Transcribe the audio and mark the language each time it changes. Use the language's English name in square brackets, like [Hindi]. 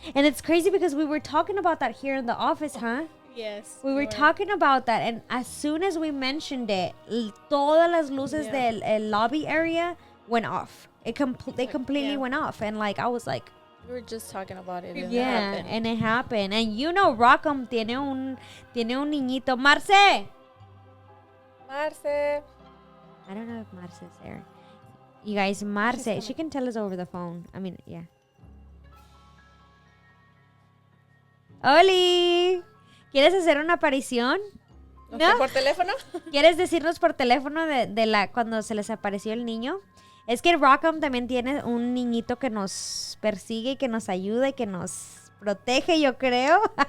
[English] And it's crazy because we were talking about that here in the office, huh? Yes. We were talking about that, and as soon as we mentioned it, [Spanish] todas las luces del [English] lobby area went off. They completely went off, and like I was like, we were just talking about it. And and it happened. And you know, [Spanish] Rockham tiene un niñito. Marce. [English] I don't know if Marce is there. You guys, Marce, she can tell us over the phone. I mean, yeah. [Spanish] Oli, ¿quieres hacer una aparición? ¿No? ¿Por teléfono? ¿Quieres decirnos por teléfono de cuando se les apareció el niño? Es que Rockham también tiene un niñito que nos persigue y que nos ayuda y que nos protege, yo creo.